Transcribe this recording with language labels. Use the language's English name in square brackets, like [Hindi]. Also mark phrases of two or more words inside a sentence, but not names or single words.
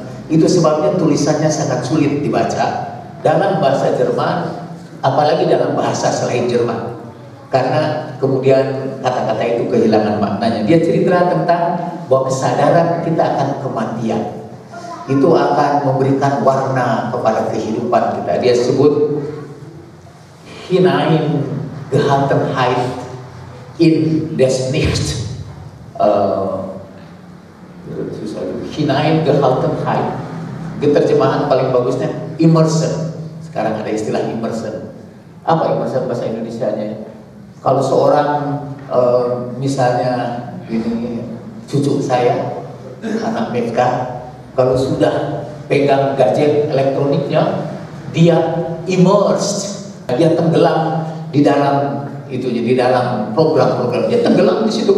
[Indonesian] Itu sebabnya tulisannya sangat sulit dibaca dalam bahasa Jerman, apalagi dalam bahasa selain Jerman, karena kemudian kata-kata itu kehilangan maknanya. Dia cerita tentang bahwa kesadaran kita akan kematian itu akan memberikan warna kepada kehidupan kita. Dia sebut [German] Hineingehaltenheit in das Nichts. [Indonesian] Hineingehaltenheit, terjemahan paling bagusnya immersion. Sekarang ada istilah immersion. Apa immersion bahasa Indonesianya? Kalau seorang misalnya ini cucu saya, anak PK, kalau sudah pegang gadget elektroniknya, dia immersed, dia tenggelam di dalam itu, di dalam program-program, dia tenggelam di situ.